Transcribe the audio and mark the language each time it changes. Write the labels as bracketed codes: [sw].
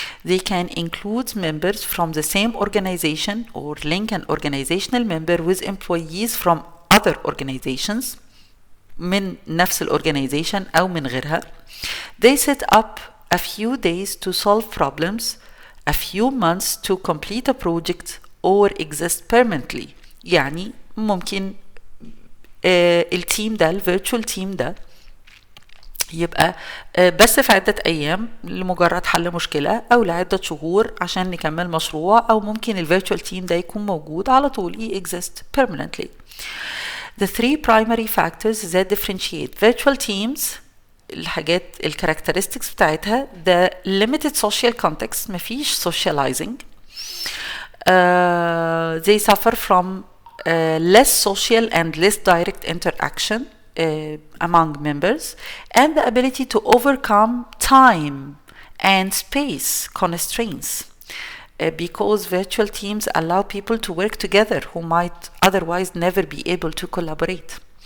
[en] They can include members from the same organization or link an organizational member with employees from other organizations [ar] من نفس الorganization أو من غيرها. [en] They set up a few days to solve problems, a few months to complete a project or exist permanently. [ar] يعني ممكن التيم ده virtual team ده يبقى بس في عدة أيام لمجرد حل مشكلة أو لعدة شهور عشان نكمل مشروع، أو ممكن الفيرتشوال تيم ده يكون موجود على طول [en] exist permanently. The three primary factors that differentiate virtual teams [ar] الحاجات الكاركترستكس بتاعتها [en] the limited social context [ar] مفيش [en] socializing. They suffer from less social and less direct interaction among members and the ability to overcome time and space constraints because virtual teams allow people to work together who might otherwise never be able to collaborate.